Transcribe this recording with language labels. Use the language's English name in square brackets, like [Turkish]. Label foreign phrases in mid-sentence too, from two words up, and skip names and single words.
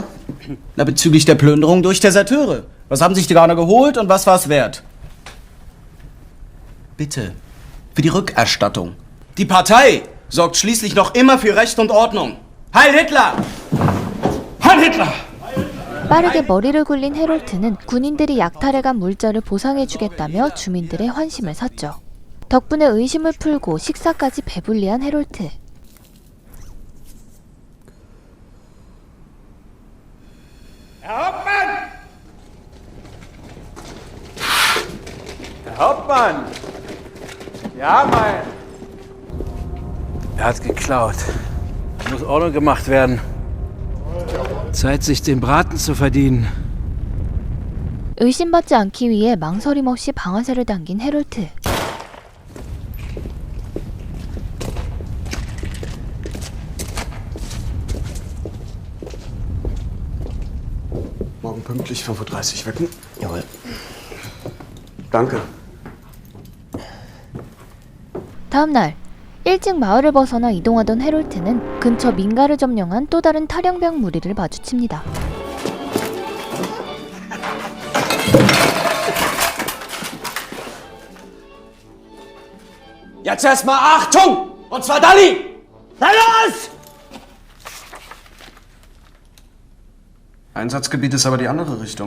[German] Na, bezüglich der Plünderung durch Deserteure. Was haben sich die Gauner geholt und was war es wert? Bitte, für die Rückerstattung. Die Partei sorgt schließlich noch immer für Recht und Ordnung. Heil Hitler! Heil Hitler! [Korean] 빠르게 머리를 굴린 헤롤트는 군인들이 약탈해간 물자를 보상해주겠다며 주민들의 환심을 샀죠. 덕분에 의심을 풀고 식사까지 배불리한 헤롤트. [German] Herr Hauptmann! Ja, mein. Er hat geklaut. Muss Ordnung gemacht werden. Zeit, sich den Braten zu verdienen. [Korean] 의심받지 않기 위해 망설임 없이 방아쇠를 당긴 헤롤트. [German] Morgen pünktlich 5:30 Uhr wecken. Jawohl. Danke. [Korean] 다음 날, 일찍 마을을 벗어나 이동하던 헤롤트는 근처 민가를 점령한 또 다른 탈영병 무리를 마주칩니다. [German] Jetzt erstmal Achtung! Und zwar Dalli! Na los! Einsatzgebiet ist aber die andere Richtung.